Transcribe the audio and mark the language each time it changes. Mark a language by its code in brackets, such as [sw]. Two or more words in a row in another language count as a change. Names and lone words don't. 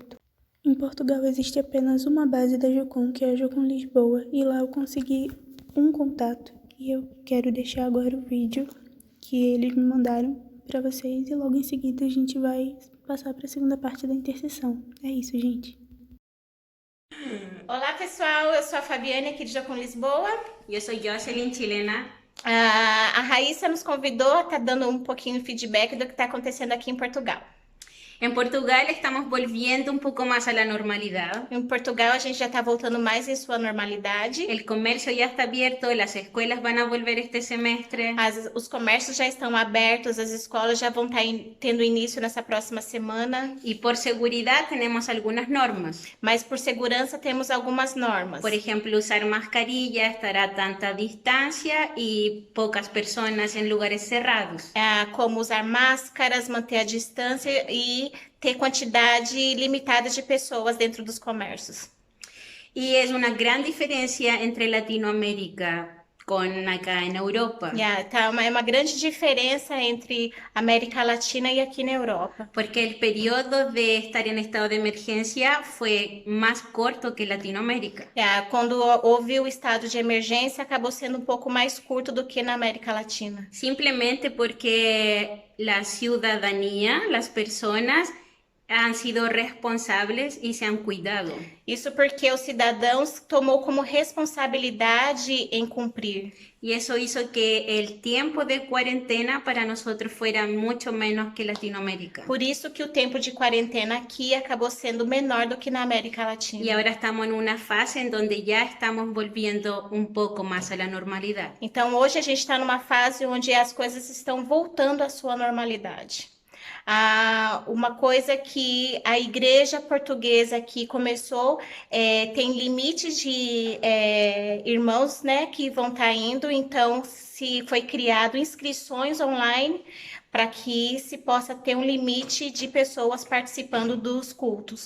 [pt] Em Portugal existe apenas uma base da Jocum, que é a Jocum Lisboa, e lá eu consegui um contato e eu quero deixar agora o vídeo que eles me mandaram para vocês e logo em seguida a gente vai passar para a segunda parte da intercessão. É isso, gente. Olá, pessoal. Eu sou a Fabiane, aqui de Jocum Lisboa. Eu sou Jocelyn, chilena. A Raíssa nos convidou a estar dando um pouquinho de feedback do que está acontecendo aqui em Portugal. [es] En Portugal estamos volviendo un poco más a la normalidad. [pt] Em Portugal, a gente já está voltando mais em sua normalidade. [es] El comercio ya está abierto, las escuelas van a volver este semestre. [pt] Os comércios já estão abertos, as escolas já vão estar tendo início nessa próxima semana. [es] Y por seguridad tenemos algunas normas. [pt] Mas por segurança temos algumas normas. [es] Por ejemplo, usar mascarilla, estar a tanta distancia y pocas personas en lugares cerrados. [pt] Como usar máscaras, manter a distância e ter quantidade limitada de pessoas dentro dos comércios. [es] Y es una gran diferencia entre Latinoamérica con acá en Europa. [pt] É uma grande diferença entre América Latina e aqui na Europa. [es] Porque el periodo de estar en estado de emergencia fue más corto que Latinoamérica. [pt] Quando houve o estado de emergência, acabou sendo um pouco mais curto do que na América Latina. [es] Simplemente porque la ciudadanía, las personas, han sido responsables y se han cuidado. [pt] Isso porque os cidadãos tomou como responsabilidade em cumprir. [es] Y eso hizo que el tiempo de cuarentena para nosotros fuera mucho menos que Latinoamérica. [pt] Por isso que o tempo de quarentena aqui acabou sendo menor do que na América Latina. [es] Y ahora estamos en una fase en donde ya estamos volviendo un poco más a la normalidad. [pt] Então hoje a gente está numa fase onde as coisas estão voltando à sua normalidade. Uma coisa que a igreja portuguesa aqui começou, tem limites de irmãos, né, que vão estar indo, então se foi criado inscrições online para que se possa ter um limite de pessoas participando dos cultos.